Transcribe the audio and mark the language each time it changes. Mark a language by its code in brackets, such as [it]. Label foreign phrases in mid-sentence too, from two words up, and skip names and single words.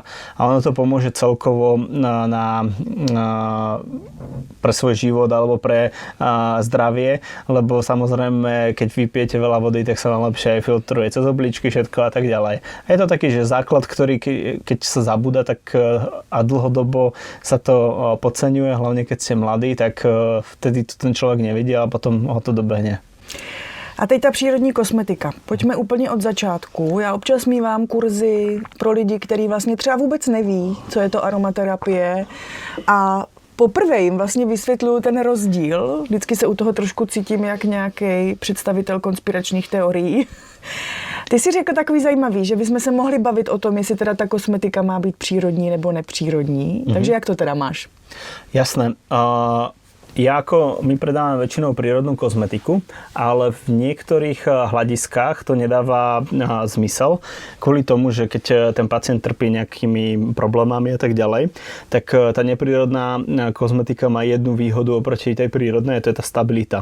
[sk] A ono to pomôže celkovo pre svoj život alebo pre zdravie, lebo samozrejme, keď vypijete veľa vody, tak sa vám lepšie aj filtruje cez obličky, všetko a tak ďalej. A je to taký, že základ, ktorý keď sa zabúda, tak a dlhodobo sa to podceňuje, hlavne keď ste mladí, tak vtedy to ten človek nevidí a potom ho to dobehne. [cs] A teď ta přírodní kosmetika. Pojďme úplně od začátku. Já občas mívám kurzy pro lidi, kteří vlastně třeba vůbec neví, co je to aromaterapie a poprvé jim vlastně vysvětluju ten rozdíl. Vždycky se u toho trošku cítím jak nějaký představitel konspiračních teorií. Ty jsi řekl takový zajímavý, že bychom se mohli bavit o tom, jestli teda ta kosmetika má být přírodní nebo nepřírodní. Takže jak to teda máš? [sk] Jasné. My predávame väčšinou prírodnú kozmetiku, ale v niektorých hľadiskách to nedáva zmysel, kvôli tomu, že keď ten pacient trpí nejakými problémami a tak ďalej, tak tá neprírodná kozmetika má jednu výhodu oproti tej prírodnej, a to je tá stabilita.